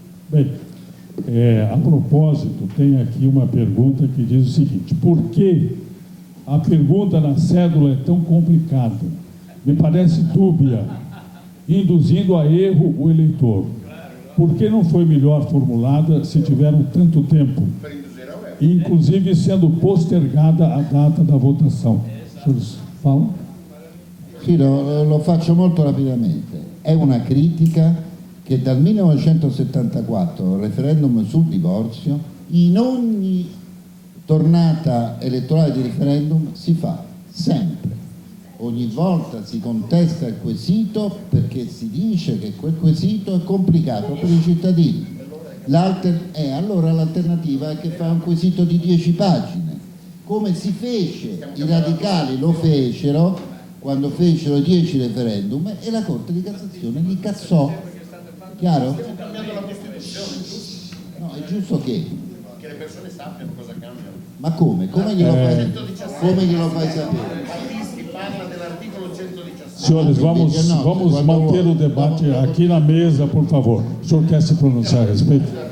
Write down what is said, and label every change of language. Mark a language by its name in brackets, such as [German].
[Portuguese] Bem, a propósito, tem aqui uma pergunta que diz o seguinte: por que a pergunta na cédula é tão complicada? Me parece dúbia, induzindo a erro o eleitor. Por que não foi melhor formulada se tiveram tanto tempo? Inclusive sendo postergada a data da votação. Senhores, falam? [Italian] Sì, lo faccio molto rapidamente. È una critica che dal 1974, il referendum sul divorzio, in ogni tornata elettorale di referendum si fa, sempre. Ogni volta si contesta il quesito perché si dice che quel quesito è complicato per i cittadini. Allora l'alternativa è che fa un quesito di 10 pagine. come si fece, i radicali lo fecero quando fecero 10 referendum e la Corte di Cassazione li cassò. Chiaro? Stiamo cambiando la Costituzione, giusto? No, è giusto che le persone sappiano cosa cambiano. Ma come? Come glielo fai sapere? Battisti parla dell'articolo 117. [Portuguese] Senhores, vamos manter o debate aqui na mesa, por favor. O senhor quer se pronunciar a respeito?